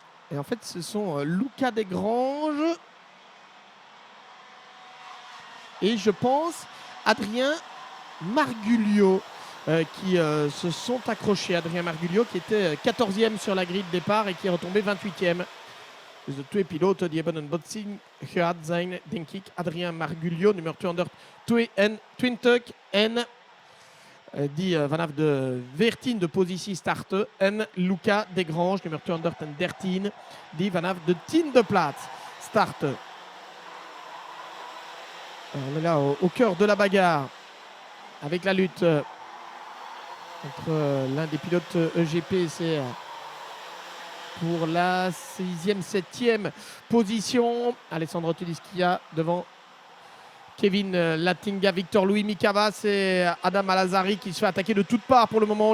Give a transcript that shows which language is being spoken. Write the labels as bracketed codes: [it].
[fr] Et en fait ce sont Luca Desgranges et je pense Adrien Marguliot qui se sont accrochés. Adrien Marguliot qui était 14e sur la grille de départ et qui est retombé 28e. [nl] Dus de twee piloten die hebben een botsing gehad zijn, denk ik. Adrien Marguliot, nummer 222 en die vanaf de 14e positie startte. En Luca Desgranges, nummer 213, die vanaf de 10e plaats startte. [fr] On est là au cœur de la bagarre avec la lutte entre l'un des pilotes EGP, c'est pour la 6e, 7e position. Alessandro Tudisca devant Kevin Lantinga, Victor Louis, Mika Vos et Adam Al-Azari qui se fait attaquer de toutes parts pour le moment.